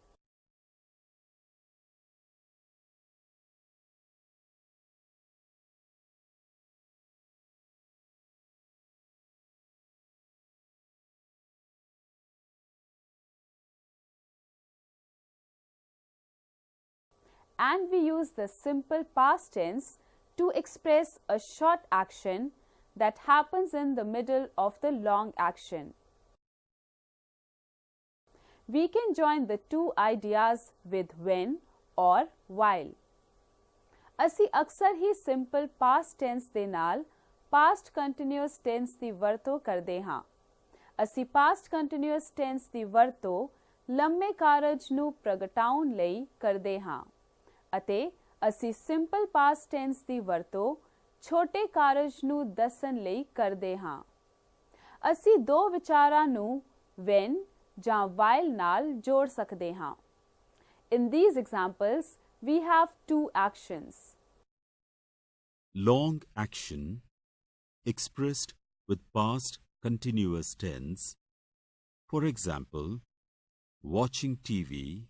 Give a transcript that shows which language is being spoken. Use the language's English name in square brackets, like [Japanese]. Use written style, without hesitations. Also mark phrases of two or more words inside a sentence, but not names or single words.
[English] And we use the simple past tense to express a short action that happens in the middle of the long action. We can join the two ideas with when or while. [Punjabi] ਅਸੀਂ ਅਕਸਰ ਹੀ [English] simple past tense [Punjabi] ਦੇ ਨਾਲ [English] past continuous tense [Punjabi] ਦੀ ਵਰਤੋਂ ਕਰਦੇ ਹਾਂ। ਅਸੀਂ [English] past continuous tense [Punjabi] ਦੀ ਵਰਤੋਂ ਲੰਮੇ ਕਾਰਜ ਨੂੰ ਪ੍ਰਗਟਾਉਣ ਲਈ ਕਰਦੇ ਹਾਂ ਅਤੇ ਅਸੀਂ [English] simple past tense [Punjabi] ਦੀ ਵਰਤੋਂ ਛੋਟੇ ਕਾਰਜ ਨੂੰ ਦੱਸਣ ਲਈ ਕਰਦੇ ਹਾਂ। ਅਸੀਂ ਦੋ ਵਿਚਾਰਾਂ ਨੂੰ when ਜਾਂ while ਨਾਲ ਜੋੜ ਸਕਦੇ ਹਾਂ। [English] In these examples, we have two actions. Long action expressed with past continuous tense. For example, watching TV.